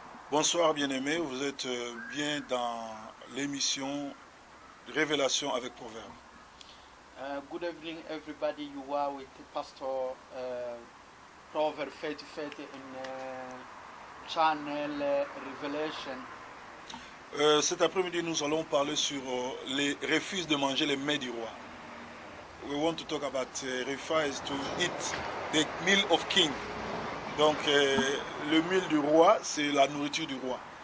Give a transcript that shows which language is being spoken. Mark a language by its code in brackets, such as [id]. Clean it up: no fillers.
[fr] Bonsoir bien-aimés, vous êtes bien dans l'émission Révélation avec Proverbe. [en] Good evening everybody, you are with Pastor Proverbe 30 in channel Revelation. [fr] Cet après-midi, nous allons parler sur les refus de manger les mets du roi. [en] We want to talk about refuse to eat the meal of king. [fr] Donc, le meal du roi, c'est la nourriture du roi.